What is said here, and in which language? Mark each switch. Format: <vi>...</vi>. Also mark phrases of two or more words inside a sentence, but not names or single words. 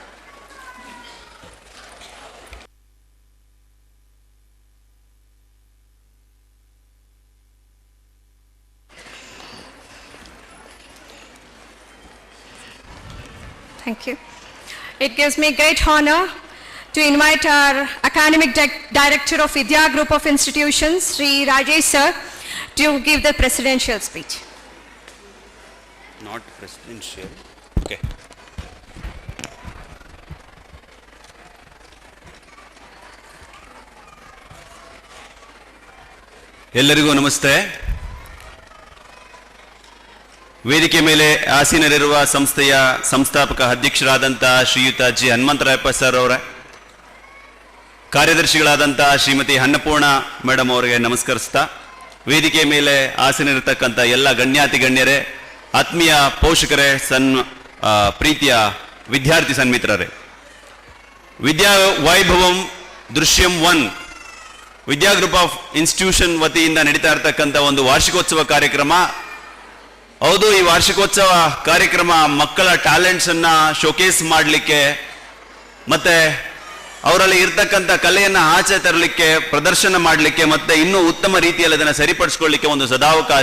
<en>Thank you. It gives me great honor to invite our Academic Director of Vidya Group of Institutions, Sri Rajesh Sir, to give the presidential speech. Not presidential. Okay.</en> <kn>ಎಲ್ಲರಿಗೂ ನಮಸ್ತೆ. ವೇದಿಕೆ ಮೇಲೆ ಆಸೀನರಿರುವ ಸಂಸ್ಥೆಯ ಸಂಸ್ಥಾಪಕ ಅಧ್ಯಕ್ಷರಾದಂಥ ಶ್ರೀಯುತ ಜಿ ಹನುಮಂತರಾಯಪ್ಪ ಸರ್ ಅವರ, ಕಾರ್ಯದರ್ಶಿಗಳಾದಂಥ ಶ್ರೀಮತಿ ಅನ್ನಪೂರ್ಣ ಮೇಡಮ್ ಅವರಿಗೆ ನಮಸ್ಕರಿಸ್ತಾ, ವೇದಿಕೆ ಮೇಲೆ ಆಸೀನರಿರ್ತಕ್ಕಂಥ ಎಲ್ಲ ಗಣ್ಯಾತಿ ಗಣ್ಯರೇ, ಆತ್ಮೀಯ ಪೋಷಕರೇ, ಪ್ರೀತಿಯ ವಿದ್ಯಾರ್ಥಿ ಸನ್ಮಿತ್ರರೇ, ವಿದ್ಯಾ ವೈಭವಂ ದೃಶ್ಯಂ 1 ವಿದ್ಯಾ ಗ್ರೂಪ್ ಆಫ್ ಇನ್ಸ್ಟಿಟ್ಯೂಷನ್ ವತಿಯಿಂದ ನಡೀತಾ ಇರತಕ್ಕಂಥ ಒಂದು ವಾರ್ಷಿಕೋತ್ಸವ ಕಾರ್ಯಕ್ರಮ. ಹೌದು, ಈ ವಾರ್ಷಿಕೋತ್ಸವ ಕಾರ್ಯಕ್ರಮ ಮಕ್ಕಳ ಟ್ಯಾಲೆಂಟ್ಸ್ ಅನ್ನ ಶೋಕೇಸ್ ಮಾಡಲಿಕ್ಕೆ ಮತ್ತೆ ಅವರಲ್ಲಿ ಇರ್ತಕ್ಕಂಥ ಕಲೆಯನ್ನ ಆಚೆ ತರಲಿಕ್ಕೆ, ಪ್ರದರ್ಶನ ಮಾಡಲಿಕ್ಕೆ, ಮತ್ತೆ ಇನ್ನೂ ಉತ್ತಮ ರೀತಿಯಲ್ಲಿ ಅದನ್ನು ಸರಿಪಡಿಸ್ಕೊಳ್ಳಿಕ್ಕೆ ಒಂದು ಸದಾವಕಾಶ.</kn>